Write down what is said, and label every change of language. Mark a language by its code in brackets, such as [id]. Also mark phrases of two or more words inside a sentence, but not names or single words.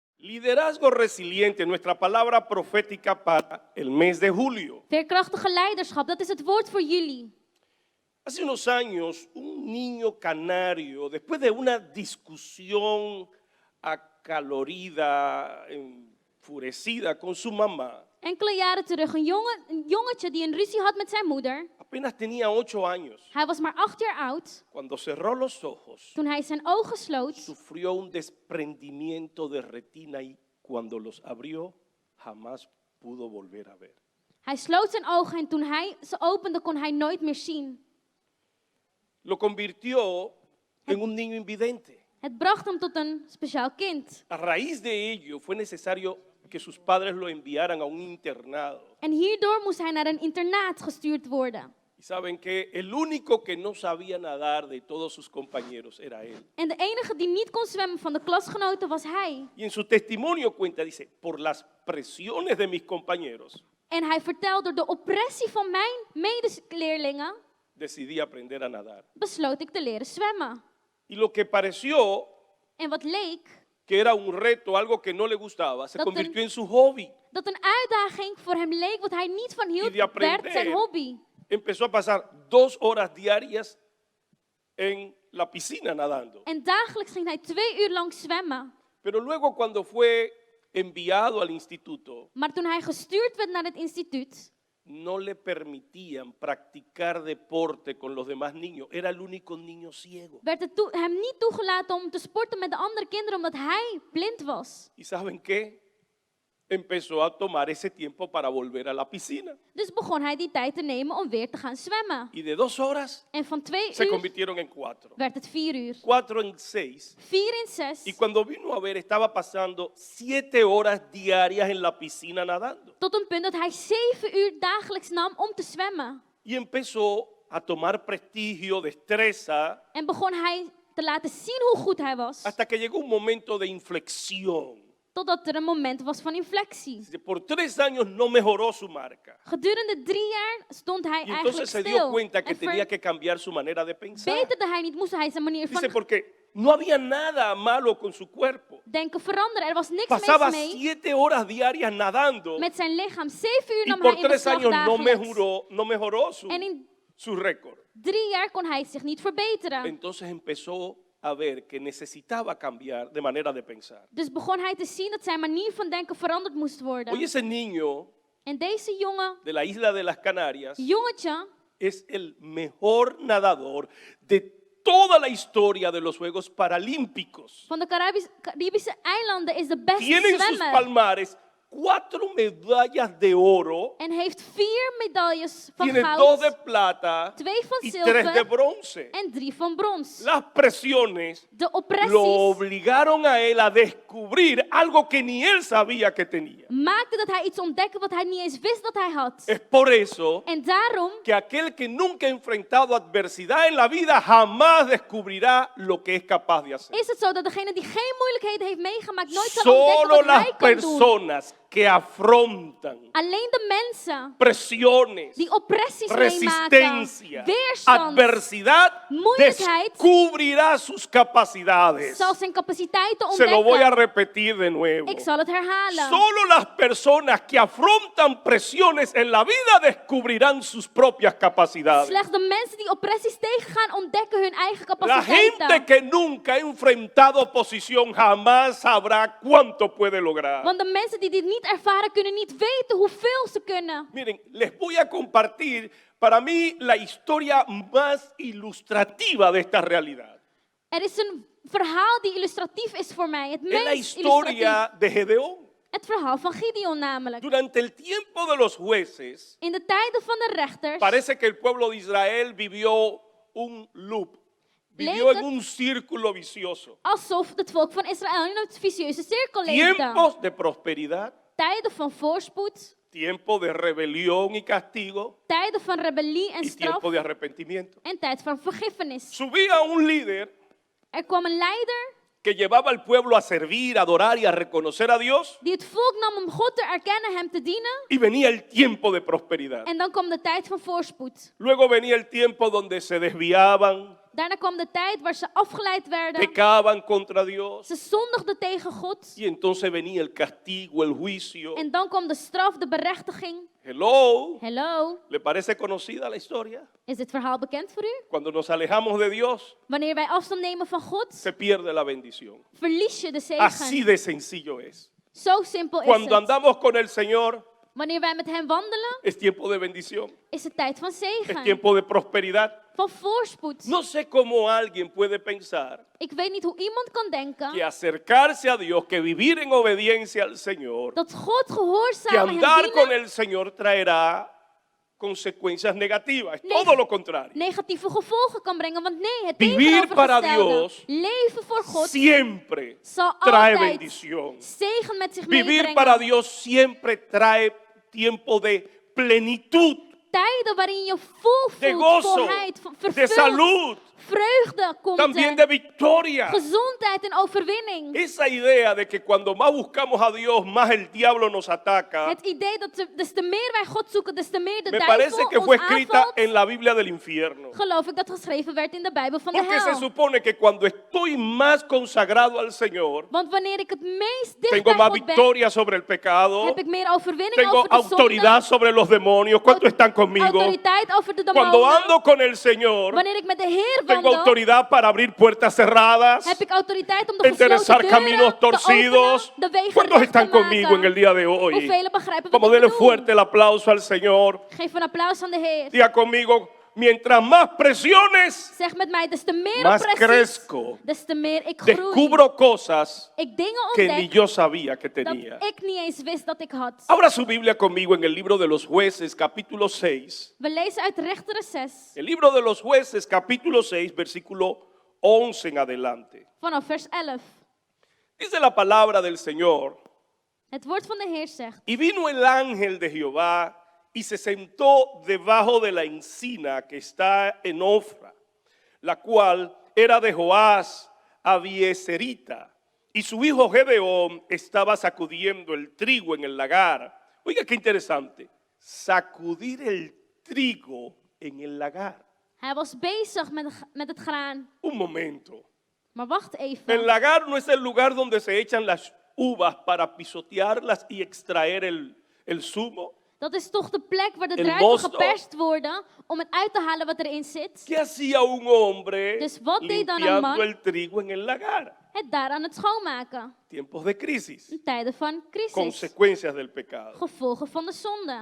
[es] Liderazgo resiliente, nuestra palabra profética para el mes de julio. [nl] Veerkrachtige leiderschap, dat is het woord voor jullie. [es] Hace unos años, un niño canario, después de una discusión acalorida, enfurecida con su mamá, [nl] Enkele jaren terug, een jongetje die een ruzie had met zijn moeder. [es] apenas tenía 8 años. [nl] Hij was maar 8 jaar oud. [es] Cuando cerró los ojos, [nl] Toen hij zijn ogen sloot, [es] sufrió un desprendimiento de retina y cuando los abrió, jamás pudo volver a ver. [nl] hij sloot zijn ogen en toen hij ze opende, kon hij nooit meer zien. [es] Lo convirtió en un niño invidente. [nl] Het bracht hem tot een speciaal kind. [es] A raíz de ello, fue necesario que sus padres lo enviaran a un internado. [nl] En hierdoor moest hij naar een internaat gestuurd worden. [es] Y saben que el único que no sabía nadar de todos sus compañeros era él. [nl] En de enige die niet kon zwemmen van de klasgenoten was hij. [es] Y en su testimonio cuenta, dice, por las presiones de mis compañeros, [nl] En hij vertelt, door de oppressie van mijn medeleerlingen [es] decidí aprender a nadar. [nl] besloot ik te leren zwemmen. [es] Y lo que pareció [nl] En wat leek [es] que era un reto, algo que no le gustaba, se [nl] Dat [es] convirtió en su hobby. [nl] dat een uitdaging voor hem leek, wat hij niet van hield, [es] die aprender. [nl] werd zijn hobby. [es] Empezó a pasar 2 horas diarias en la piscina nadando. [nl] En dagelijks ging hij 2 uur lang zwemmen. [es] Pero luego cuando fue enviado al instituto, [nl] Maar toen hij gestuurd werd naar het instituut, [es] no le permitían practicar deporte con los demás niños. Era el único niño ciego. [nl] werd het hem niet toegelaten om te sporten met de andere kinderen, omdat hij blind was. [es] ¿Y saben qué? Empezó a tomar ese tiempo para volver a la piscina. [nl] Dus begon hij die tijd te nemen om weer te gaan zwemmen. [es] Y de 2 horas [nl] En van 2 [es] se [nl] uur [es] convirtieron en 4. [nl] werd het 4 uur. 4 en 6. 4 en 6. [es] Y cuando vino a ver, estaba pasando 7 horas diarias en la piscina nadando. [nl] Tot een punt dat hij 7 uur dagelijks nam om te zwemmen. [es] Y empezó a tomar prestigio, destreza, [nl] En begon hij te laten zien hoe goed hij was. [es] hasta que llegó un momento de inflexión. [nl] Totdat er een moment was van inflectie. [es] Por 3 años no mejoró su marca. [nl] Gedurende 3 jaar stond hij [es] Y [nl] eigenlijk [es] entonces se dio [nl] stil. [es] cuenta que [nl] En [es] tenía que cambiar su manera de pensar. [nl] verbeterde hij niet, moest hij zijn manier [es] Dice, [nl] van [es] porque no había nada malo con su cuerpo. [nl] denken veranderen. Er was niks [es] Pasaba [nl] mis mee [es] 7 horas diarias nadando [nl] met zijn lichaam. 7 uur [es] y [nl] nam [es] por [nl] hij in [es] 3 [nl] beslag [es] años [nl] dagelijks. [es] no mejoró [nl] En in [es] su récord. [nl] 3 jaar kon hij zich niet verbeteren. [es] Entonces empezó a ver que necesitaba cambiar de manera de pensar. [nl] Dus begon hij te zien dat zijn manier van denken veranderd moest [es] Hoy [nl] worden. [es] ese niño [nl] En deze jongen, [es] de la isla de las Canarias [nl] jongetje, [es] es el mejor nadador de toda la historia de los Juegos Paralímpicos. [nl] van de Caribische eilanden is de beste [es] Tiene en sus [nl] zwemmer. [es] palmares 4 medallas de oro, [nl] En heeft 4 medailles van [es] tiene 2 [nl] goud, [es] de plata [nl] 2 van [es] y 3 de [nl] zilver [es] bronce. [nl] en 3 van brons. [es] Las presiones [nl] De [es] lo [nl] oppressies [es] obligaron a él a descubrir algo que ni él sabía que tenía. [nl] maakte dat hij iets ontdekte wat hij niet eens wist dat hij had. [es] Es por eso [nl] En daarom [es] que aquel que nunca ha enfrentado adversidad en la vida jamás descubrirá lo que es capaz de hacer. [nl] is het zo dat degene die geen moeilijkheden heeft meegemaakt nooit zal ontdekken [es] Solo [nl] wat [es] las [nl] hij kan doen. [es] personas que afrontan [nl] Alleen de mensen [es] presiones, [nl] die oppressies meemaken, [es] resistencia, [nl] weerstand, [es] adversidad, [nl] moeilijkheid, [es] descubrirá sus capacidades. [nl] zal zijn capaciteiten [es] Se lo voy a [nl] ontdekken. [es] repetir de nuevo. [nl] Ik zal het herhalen. [es] Solo las personas que afrontan presiones en la vida descubrirán sus propias capacidades. [nl] Slechts de mensen die oppressies tegengaan ontdekken hun eigen [es] La gente [nl] capaciteiten. [es] que nunca ha enfrentado oposición jamás sabrá cuánto puede lograr. [nl] Want de mensen die dit niet ervaren kunnen niet weten hoeveel ze kunnen. [es] Miren, les voy a compartir para mí la historia más ilustrativa de esta realidad. [nl] Er is een verhaal die illustratief is voor mij. Het [es] Es la [nl] meest illustratief. [es] historia de Gedeón. [nl] Het verhaal van Gideon namelijk. [es] Durante el tiempo de los jueces, [nl] In de tijden van de rechters [es] parece que el pueblo de Israel vivió un loop, vivió [nl] Leek en het [es] un círculo vicioso. [nl] alsof het volk van Israël in een vicieuze cirkel leefde. [es] Tiempos de prosperidad, [nl] Tijden van voorspoed, [es] tiempo de rebelión y castigo [nl] tijden van rebellie en [es] y [nl] straf [es] tiempo de arrepentimiento. [nl] en tijd van vergiffenis. [es] Subía un líder [nl] Er kwam een leider [es] que llevaba al pueblo a servir, a adorar y a reconocer a Dios, [nl] die het volk nam om God te erkennen, hem te dienen. [es] y venía el tiempo de prosperidad. [nl] En dan kwam de tijd van voorspoed. [es] Luego venía el tiempo donde se desviaban, [nl] Daarna kwam de tijd waar ze afgeleid werden. [es] pecaban contra Dios. [nl] Ze zondigden tegen God. [es] Y entonces venía el castigo, el juicio. [nl] En dan kwam de straf, de berechtiging. Hello. Hallo, [es] ¿Le parece conocida la historia? [nl] is dit verhaal bekend voor u? [es] Cuando nos alejamos de Dios, [nl] Wanneer wij afstand nemen van God, [es] se pierde la bendición. [nl] verlies je de [es] Así [nl] zegen. [es] de sencillo es. [nl] Zo simpel is [es] Cuando [nl] het. [es] andamos con el Señor, [nl] Wanneer wij met hem wandelen, [es] es tiempo de bendición, [nl] is het tijd van [es] es [nl] zegen. [es] tiempo de prosperidad. [nl] Van voorspoed. [es] No sé cómo alguien puede pensar [nl] Ik weet niet hoe iemand kan [es] que [nl] denken [es] acercarse a Dios, que vivir en obediencia al Señor, [nl] dat God [es] que [nl] gehoorzaam hem [es] andar con [nl] dienen [es] el Señor traerá consecuencias negativas. Es [nl] Nee. [es] todo lo contrario. [nl] negatieve gevolgen kan brengen. Want nee, het [es] Vivir para [nl] tegenovergestelde. [es] Dios [nl] Leven voor God [es] Siempre [nl] zal [es] trae [nl] altijd [es] bendición. [nl] zegen met zich [es] Vivir [nl] meebrengen. [es] para Dios siempre trae tiempo de plenitud, [nl] Tijden waarin je vol [es] de [nl] voelt, [es] gozo, [nl] volheid, [es] de [nl] vervuld, [es] salud, [nl] vreugde komt [es] también [nl] er, [es] de victoria. [nl] gezondheid en overwinning. [es] Esa idea de que cuando más buscamos a Dios, más el diablo nos ataca, [nl] Het idee dat des te meer wij God zoeken, des te meer de [es] me parece [nl] duivel [es] que fue [nl] ons [es] escrita [nl] aanvalt, [es] en la Biblia del infierno. [nl] geloof ik dat geschreven werd in de Bijbel van de [es] Porque se [nl] hel. [es] supone que cuando estoy más consagrado al Señor, [nl] Want wanneer ik het meest dicht [es] tengo [nl] bij [es] más [nl] God ben, [es] victoria sobre el pecado, [nl] heb ik meer overwinning [es] tengo [nl] over de [es] autoridad sobre los demonios. ¿Cuántos están [nl] zonde, [es] conmigo? [nl] autoriteit over de [es] Cuando [nl] demonen. [es] ando con el Señor, [nl] Wanneer ik met de Heer [es] tengo [nl] wandel, [es] autoridad para abrir puertas cerradas, [nl] heb ik autoriteit om de [es] enderezar [nl] gesloten deuren [es] caminos [nl] te [es] torcidos. [nl] openen, de wegen [es] ¿Cuántos [nl] recht [es] están [nl] te [es] conmigo en el [nl] maken. [es] día de hoy? [nl] Hoeveel begrijpen [es] Como [nl] wat ik [es] denle [nl] bedoel? [es] fuerte el aplauso al Señor. [nl] Geef een applaus aan de Heer. [es] Diga conmigo, mientras más presiones, [nl] Zeg met mij, des te meer [es] más [nl] oppressies, [es] crezco. [nl] des te meer ik groei. [es] Descubro cosas [nl] Ik dingen [es] que ni [nl] ontdek [es] yo sabía que [nl] dat [es] tenía. [nl] ik niet eens wist dat ik had. [es] Abra su Biblia conmigo en el libro de los jueces, capítulo 6. [nl] We lezen uit Rechteren 6, [es] El libro de los jueces, capítulo 6, versículo 11 en adelante. [nl] vanaf vers 11. [es] Dice la palabra del Señor. [nl] Het woord van de Heer zegt: [es] Y vino el ángel de Jehová y se sentó debajo de la encina que está en Ofra, la cual era de Joás Abieserita. Y su hijo Gedeón estaba sacudiendo el trigo en el lagar. Oiga qué interesante, sacudir el trigo en el lagar. [nl] Hij was bezig met het graan. [es] Un momento. [nl] Maar wacht [es] El [nl] even. [es] lagar no es el lugar donde se echan las uvas para pisotearlas y extraer el zumo. [nl] Dat is toch de plek waar de [es] El [nl] druiven [es] mosto. [nl] geperst worden om het uit te halen wat erin zit. [es] ¿Qué hacía un hombre [nl] Dus wat deed dan een [es] limpiando [nl] man? [es] el trigo en el lagar? [nl] Het daar aan het schoonmaken. [es] Tiempos de crisis, [nl] In tijden van crisis. [es] consecuencias del pecado. [nl] Gevolgen van de zonde.